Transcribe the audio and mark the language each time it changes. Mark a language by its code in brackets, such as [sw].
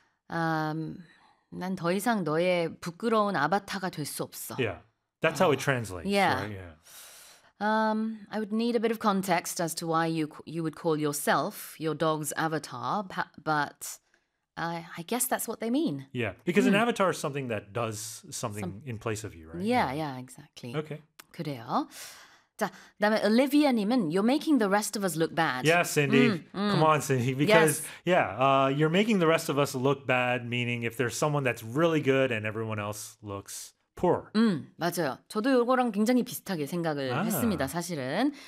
[ko] 난 더 이상 너의 부끄러운 아바타가 될 수 없어. [en] Yeah, that's how it translates. Yeah. Right? I would need a bit of context as to why you would call yourself your dog's avatar, but I guess that's what they mean. Yeah, because an avatar is something that does something in place of you, right? Yeah, exactly. Okay. [ko] 그래요. 자, 다음에 [en] Olivia님은 you're making the rest of us look bad. Yeah, Cindy. Come on, Cindy. Because, you're making the rest of us look bad, meaning if there's someone that's really good and everyone else looks poor. [ko] 맞아요. 저도 이거랑 굉장히 비슷하게 생각을 했습니다, 사실은.